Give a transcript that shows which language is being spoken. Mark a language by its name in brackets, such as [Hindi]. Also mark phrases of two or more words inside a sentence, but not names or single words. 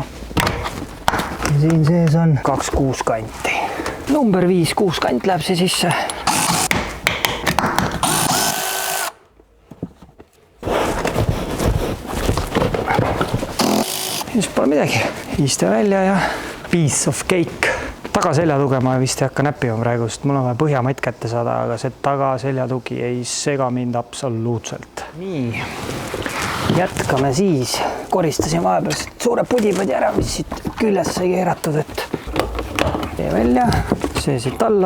[Estonian] Ja siin sees on 2 kuuskanti. Number 5 kuuskant läheb see sisse. Siis pole midagi. Iste välja ja [English] piece of cake. [Estonian] Tagaseljatuge ma vist ei hakka näppima praegu, sest mul on vaja põhjamatt kätte saada, aga see tagaseljatugi ei sega mind absoluutselt. Nii, jätkame siis. Koristasin vahepeal suure pudipadi ära, mis siit küljest sai keeratud, et tee välja, see siit alla.